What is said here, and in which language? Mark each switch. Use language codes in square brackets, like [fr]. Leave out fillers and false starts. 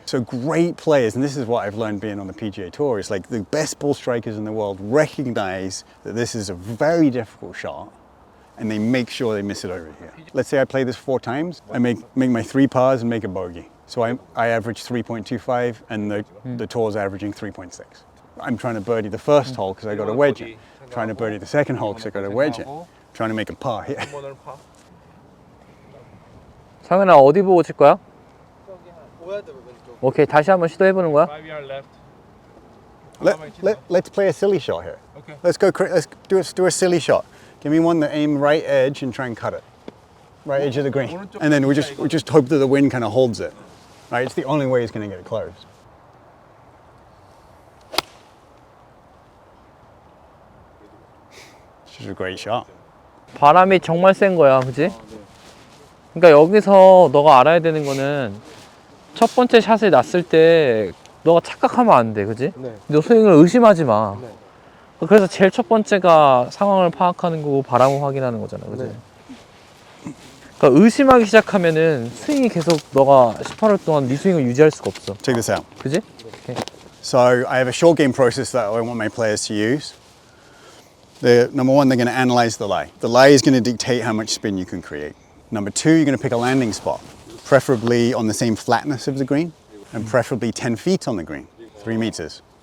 [en] So great players, and this is what I've learned being on the PGA Tour, is like the best ball strikers in the world recognize that this is a very difficult shot, and they make sure they miss it over here. Let's say I play this 4 times, I make my 3 pars and make a bogey. So I average 3.25, and the tour's averaging 3.6. I'm trying to birdie the first hole because I got a wedge in. Trying to birdie the second hole because I got a wedge in. Trying to make a par here. [ko] 상현아, 어디 보고 칠 거야? 5야드 왼쪽. 오케이, 다시 한번 시도해보는 거야? [en] 5 yard left. Let's play a silly shot here. Okay. Let's do a silly shot. Give me one that aim right edge and try and cut it. Right edge of the green. And then we just hope that the wind kind of holds it. Right? It's the only way it's going to get it closed. This is a great shot. [ko] 바람이 정말 센 거야, 그지? 그러니까 여기서 너가 알아야 되는 거는 첫 번째 샷을 놨을 때 너가 착각하면 안 돼, 그지? 너 스윙을 의심하지 마. 그래서 제일 첫 번째가 상황을 파악하는 거고 바람을 확인하는 거잖아, 그지? 그러니까 의심하기 시작하면은 스윙이 계속 너가 18홀 동안 네 스윙을 유지할 수가 없어. [en] Check this out. [ko] 그지? [en] So I have a short game process that I want my players to use. Number one, they're going to analyze the lie. The lie is going to dictate how much spin you can create. Number two, you're going to pick a landing spot, preferably on the same flatness of the green, and preferably 10 feet on the green, 3 meters.